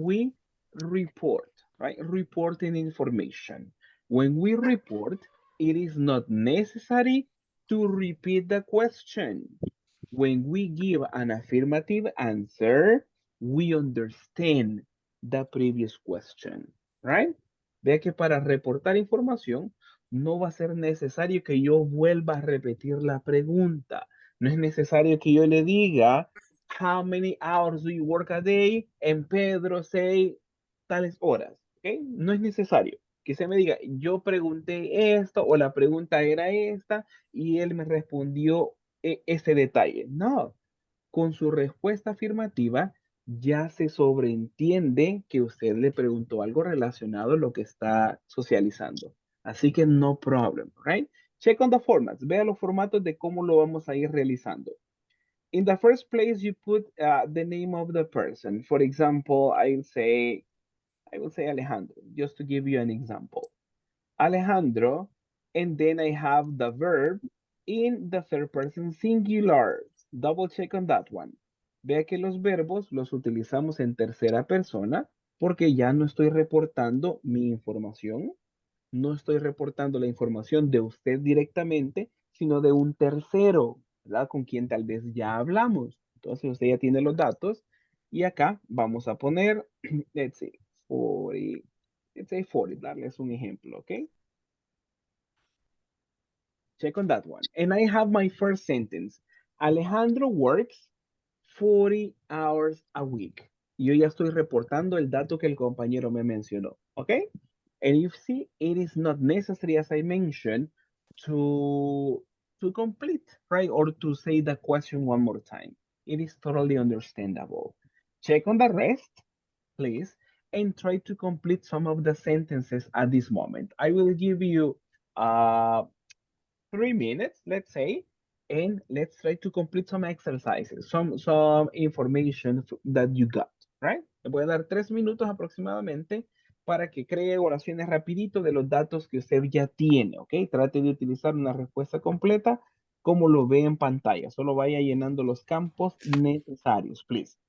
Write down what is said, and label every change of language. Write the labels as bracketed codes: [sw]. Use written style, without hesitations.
[en] We report, right? Reporting information. When we report, it is not necessary to repeat the question. When we give an affirmative answer, we understand the previous question, right? [es] Vea que para reportar información no va a ser necesario que yo vuelva a repetir la pregunta. No es necesario que yo le diga, [en] how many hours do you work a day? [es] En Pedro say tales horas, ¿ok? No es necesario que se me diga, yo pregunté esto o la pregunta era esta y él me respondió ese detalle. No, con su respuesta afirmativa ya se sobreentiende que usted le preguntó algo relacionado a lo que está socializando. Así que [en] no problem, right? Check on the formats. [es] Vea los formatos de cómo lo vamos a ir realizando. [en] In the first place, you put the name of the person. For example, I will say Alejandro, just to give you an example. Alejandro, and then I have the verb in the third person singular. Double check on that one. [es] Vea que los verbos los utilizamos en tercera persona porque ya no estoy reportando mi información, no estoy reportando la información de usted directamente, sino de un tercero, ¿verdad? Con quien tal vez ya hablamos. Entonces usted ya tiene los datos y acá vamos a poner, [en] let's see, 40, let's say 40, [es] darles un ejemplo, ¿ok? [en] Check on that one. And I have my first sentence. Alejandro works 40 hours a week. [es] Yo ya estoy reportando el dato que el compañero me mencionó, ¿ok? [en] And you see, it is not necessary, as I mentioned, to complete, right? Or to say the question one more time. It is totally understandable. Check on the rest, please, and try to complete some of the sentences at this moment. I will give you 3 minutes, let's say, and let's try to complete some exercises, some information that you got, right? [es] Le voy a dar 3 minutos aproximadamente para que cree oraciones rapidito de los datos que usted ya tiene, ¿ok? Trate de utilizar una respuesta completa como lo ve en pantalla. Solo vaya llenando los campos necesarios, [en] please.